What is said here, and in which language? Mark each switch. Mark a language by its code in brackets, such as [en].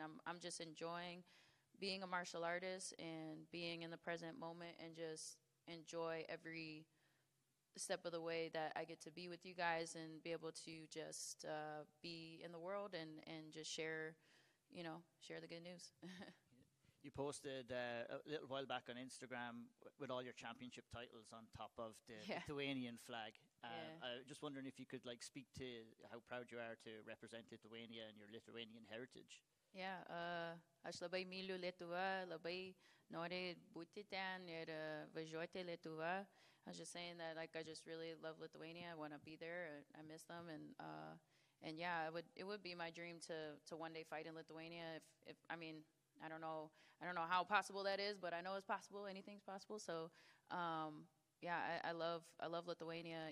[en] I'm just enjoying being a martial artist and being in the present moment, and just enjoy every step of the way that I get to be with you guys and be able to just be in the world and just share the good news. You posted a little while back on Instagram with all your championship titles on top of the Lithuanian flag. I was just wondering if you could speak to how proud you are to represent Lithuania and your Lithuanian heritage. [lt] Yeah, aš labai myliu Lietuvą, labai noriu būti ten ir važiuoti Lietuvą. [en] I was just saying that, I just really love Lithuania. I want to be there. I miss them, and yeah, it would be my dream to one day fight in Lithuania. If I mean, I don't know how possible that is, but I know it's possible. Anything's possible. So, yeah, I love Lithuania.